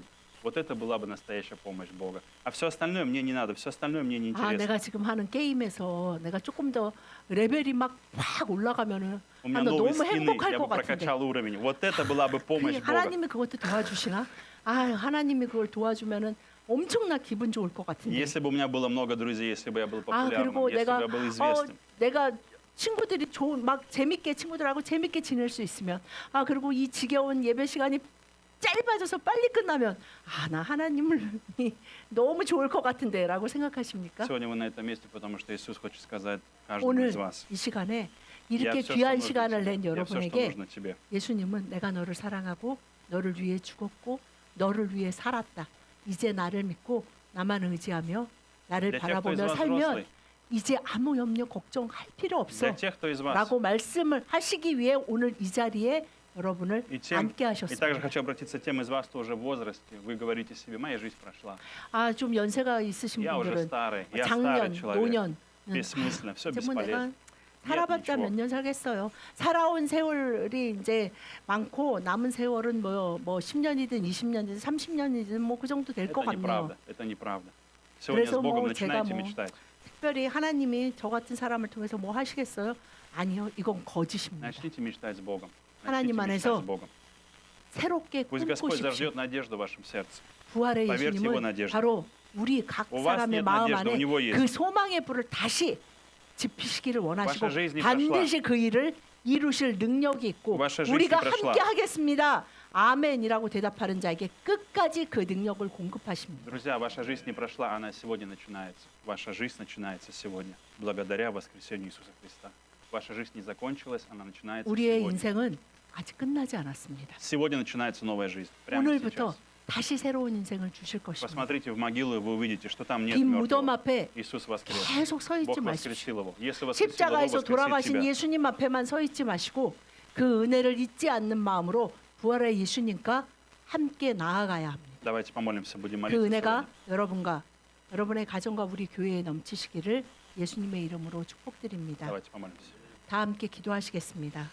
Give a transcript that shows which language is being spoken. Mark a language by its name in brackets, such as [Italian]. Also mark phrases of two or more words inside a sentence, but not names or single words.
[Russian] Вот это была бы настоящая помощь Бога. А все остальное мне не надо, все остальное мне не 아, интересно. [Korean] 내가 지금 하는 게임에서 내가 조금 더 레벨이 막 확 올라가면은 [Russian] У меня [Korean] 나 [Russian] новые [Korean] 너무 [Russian] скины, [Korean] 행복할 [Russian] я [Korean] 것 [Russian] бы [Korean] 같은데. [Russian] прокачал уровень. Вот это была бы помощь [Korean] 그게 [Russian] Бога. [Korean] 하나님이 그것도 도와주시나? 아, 하나님이 그걸 도와주면은 엄청나 기분 좋을 것 같은데. [Russian] Если бы у меня было много друзей, если бы я был 아, популярным, [Korean] 그리고 [Russian] если бы [Korean] 내가 [Russian] я был известным. [Korean] 내가 친구들이 좋은 막 재밌게 친구들하고 재밌게 지낼 수 있으면 아, 그리고 이 지겨운 예배 시간이 짧아져서 빨리 끝나면 아, 나 하나님을 너무 좋을 것 같은데라고 생각하십니까? [Russian] Сегодня вы на этом месте, потому что Иисус хочет сказать каждому [Korean] 오늘 [Russian] из вас. [Korean] 이 시간에 [Russian] Я [Korean] 이렇게 [Russian] все, что [Korean] 귀한 [Russian] нужно [Korean] 시간을 [Russian] тебе. [Korean] 낸 [Russian] Я все, что [Korean] 여러분에게 [Russian] нужно тебе. [Korean] 예수님은 내가 너를 사랑하고 너를 위해 죽었고 너를 위해 살았다. 이제 나를 믿고 나만 의지하며 나를 [Russian] Для тех, кто из [Korean] 바라보며 [Russian] вас [Korean] 살면 [Russian] взрослый, [Korean] 이제 아무 염려 걱정할 필요 없어. [Russian] для тех, кто из вас. [Korean] 라고 말씀을 하시기 위해 오늘 이 자리에 여러분을 [Russian] И [Korean] 앉게 [Russian] также [Korean] 하셨습니다. [Russian] хочу обратиться к тем из вас, кто уже в возрасте. Вы говорите себе, моя жизнь прошла. [Korean] 아, 좀 연세가 있으신 [Russian] Я уже [Korean] 분들은 [Russian] старый, я [Korean] 작년, [Russian] старый человек. [Korean] 노년 [Russian] Bессмысленно, все [Korean] 이제 뭐 내가 [Russian] бесполезно. [Korean] 살아봤자 [Russian] ничего. [Korean] 몇 년 살겠어요. 살아온 세월이 이제 많고 남은 세월은 뭐 10년이든 20년이든 30년이든 뭐 그 정도 될 것 [Russian] Это [Korean] 같네요. [Russian] неправда, это неправда. Сегодня с [Korean] 그래서 [Russian] Богом [Korean] 뭐 제가 [Russian] начинайте [Korean] 뭐 [Russian] мечтать. [Korean] 특별히 하나님이 저 같은 사람을 통해서 뭐 하시겠어요? 아니요, 이건 거짓입니다. [Russian] Начните мечтать с Богом. [Korean] 하나님 [Russian] Начните [Korean] 안에서 [Russian] мечтать с Богом. [Korean] 새롭게 [Russian] Пусть Господь [Korean] 꿈꾸십시오. [Russian] зажжет надежду в вашем сердце. [Korean] 부활의 [Russian] Поверьте его [Korean] 예수님은 [Russian] надежде. [Korean] 바로 우리 각 [Russian] У вас [Korean] 사람의 [Russian] нет [Korean] 마음 [Russian] надежды, у [Korean] 안에 [Russian] него есть. [Korean] 그 소망의 불을 다시 지피시기를 원하시고 [Russian] Ваша жизнь не [Korean] 반드시 그 일을 이루실 능력이 있고 [Russian] Ваша жизнь [Korean] 우리가 [Russian] не прошла. [Korean] 함께 하겠습니다. 아멘이라고 대답하는 자에게 끝까지 그 능력을 공급하십니다. [Russian] Друзья, ваша жизнь не прошла, она сегодня начинается. Ваша жизнь начинается сегодня, благодаря воскресению Иисуса Христа. Ваша жизнь не закончилась, она начинается [Korean] 우리의 [Russian] сегодня. [Korean] 인생은 아직 끝나지 않았습니다. [Russian] Сегодня начинается новая жизнь. Прямо [Korean] 오늘부터 [Russian] сейчас. [Korean] 다시 새로운 인생을 주실 것입니다. [Russian] Посмотрите в могилу, и вы увидите, что там нет [Korean] 빈 무덤 [Russian] мертвого. [Korean] 앞에 [Russian] Иисус воскрес. [Korean] 계속 서 있지 [Russian] Бог [Korean] 마십시오. [Russian] воскресил его. Если воскресил его, [Korean] 십자가에서 [Russian] воскресит [Korean] 돌아가신 [Russian] тебя. [Korean] 예수님 앞에만 서 있지 마시고 그 은혜를 잊지 않는 마음으로 부활의 예수님과 함께 나아가야 합니다. [Russian] Давайте помолимся, будем [Korean] 그 [Russian] молиться [Korean] 은혜가 [Russian] сегодня. [Korean] 여러분과 여러분의 가정과 우리 교회에 넘치시기를 예수님의 이름으로 축복드립니다. [Russian] Давайте помолимся. [Korean] 다 함께 기도하시겠습니다.